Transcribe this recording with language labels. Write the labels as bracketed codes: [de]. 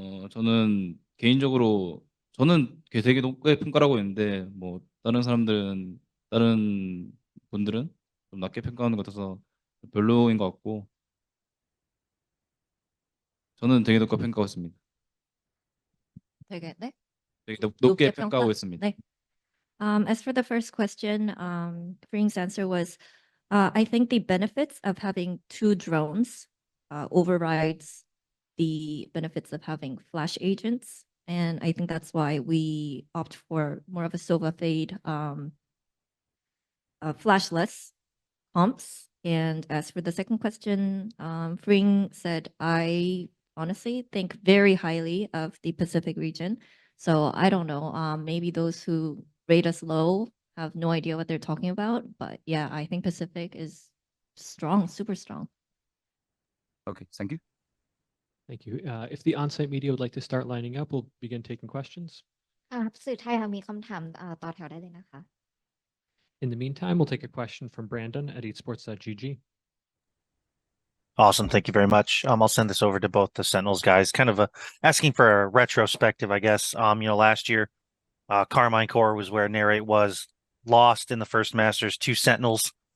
[ko] 저는 개인적으로 저는 되게 높게 평가를 하고 있는데 뭐 다른 분들은 좀 낮게 평가하는 것 같아서 별로인 것 같고, 저는 되게 높게 평가하고 있습니다. 되게 네? 되게 높게 높게 평가하고 평가? 있습니다. 네. [en] As for the first question, Fring's answer was, I think the benefits of having two drones overrides the benefits of having flash agents. And I think that's why we opt for more of a Sova fade, flashless comps. And as for the second question, Fring said, I honestly think very highly of the Pacific region. So I don't know, maybe those who rate us low have no idea what they're talking about. But yeah, I think Pacific is strong, super strong. Okay, thank you. Thank you. If the on-site media would like to start lining up, we'll begin taking questions. [th] ครับสื่อไทยค่ะมีคำถามต่อแถวได้เลยนะคะ [en] In the meantime, we'll take a question from Brandon at eatsports.gg. Awesome. Thank you very much. I'll send this over to both the Sentinels guys, kind of asking for a retrospective, I guess. Last year, Carmine Core was where Narrate was, lost in the first Masters to Sentinels.